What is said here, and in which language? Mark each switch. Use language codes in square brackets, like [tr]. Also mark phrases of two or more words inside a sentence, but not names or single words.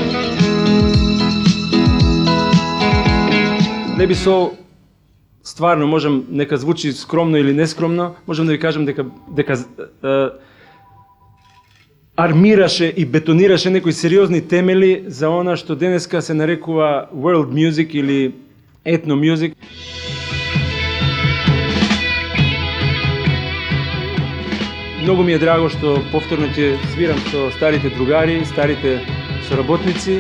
[mk] Не би со стварно можам, нека звучи скромно или нескромно, можам да ви кажам дека армираше и бетонираше некои сериозни темели за она што денеска се нарекува [en] world music [mk] или [en] ethno music. [mk] Многу ми е драго што повторно ќе свирам со старите другари, старите соработници.